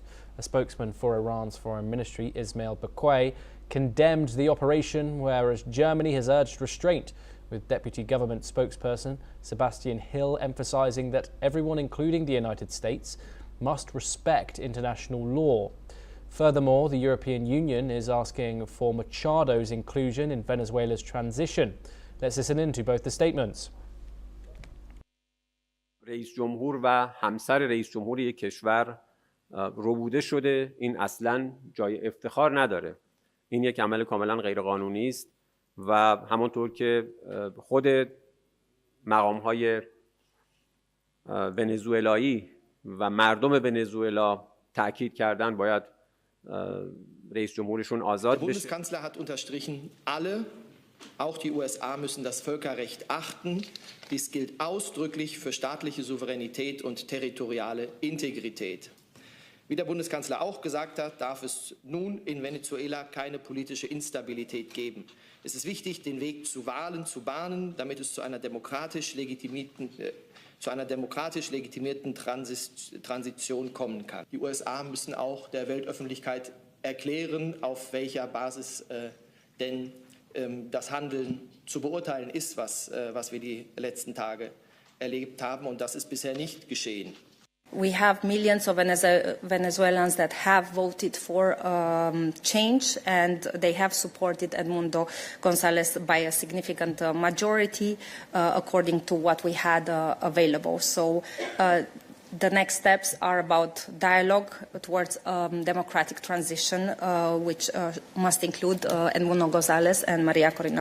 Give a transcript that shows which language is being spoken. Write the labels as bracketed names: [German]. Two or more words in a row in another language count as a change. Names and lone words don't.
[English] A spokesman for Iran's foreign ministry, Ismail Baqai, condemned the operation, whereas Germany has urged restraint, with Deputy Government spokesperson Sebastian Hill emphasizing that everyone, including the United States, must respect international law. Furthermore, the European Union is asking for Machado's inclusion in Venezuela's transition. Let's listen in to both the statements. [Persian] رئیس جمهور و همسر رئیس جمهوری کشور ربوده شده، این اصلاً جای افتخار نداره. این یک عمل کاملا غیرقانونی است و همانطور که خود مقام‌های ونزوئلایی و مردم ونزوئلا تاکید کردن، باید رئیس جمهورشون آزاد بشه. [German] Der Bundeskanzler hat unterstrichen, alle, auch die USA, müssen das Völkerrecht achten. Dies gilt ausdrücklich für staatliche Souveränität und territoriale Integrität. Wie der Bundeskanzler auch gesagt hat, darf es nun in Venezuela keine politische Instabilität geben. Es ist wichtig, den Weg zu Wahlen zu bahnen, damit es zu einer demokratisch legitimierten Transition kommen kann. Die USA müssen auch der Weltöffentlichkeit erklären, auf welcher Basis denn das Handeln zu beurteilen ist, was wir die letzten Tage erlebt haben, und das ist bisher nicht geschehen. [English] We have millions of Venezuelans that have voted for change, and they have supported Edmundo González by a significant majority, according to what we had available. So the next steps are about dialogue towards democratic transition, which must include Edmundo González and Maria Corina.